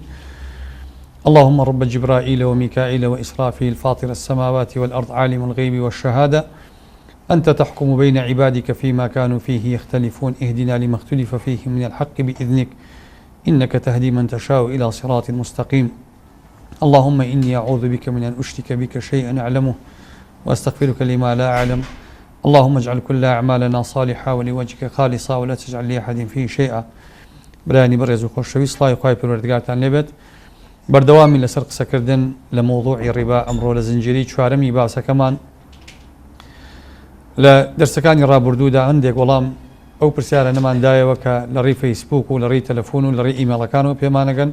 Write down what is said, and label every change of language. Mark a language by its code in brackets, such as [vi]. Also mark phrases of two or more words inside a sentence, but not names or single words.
[ar] اللهم رب جبرائيل وميكائيل وإسرافيل فاطر السماوات والأرض عالم الغيب والشهادة، أنت تحكم بين عبادك فيما كانوا فيه يختلفون، اهدنا لما اختلف فيه من الحق بإذنك، إنك تهدي من تشاء إلى صراط مستقيم. اللهم إني أعوذ بك من أن أشرك بك شيئا أعلمه وأستغفرك لما لا أعلم. اللهم اجعل كل أعمالنا صالحة ولوجهك خالصة ولا تجعل لأحد فيه شيئا. [ckb] براني برز وخوشوي صلاة وخاي پروردگارتان لێبێت. بەردەوامی لەسەر قسەکردن لە مۆضوعی ڕیبا ئەمڕۆ لە زنجیرەی چوارەمی باسەکەمان لە دەرسەکانی ڕابردوودا هەندێک وەڵام ئەو پرسیارە نەماندایەوە کە لە ڕێی فەیسبوک و لە ڕێی تەلەفۆن و لە ڕێی ئیمێڵەکانەوە پێمانەگەن.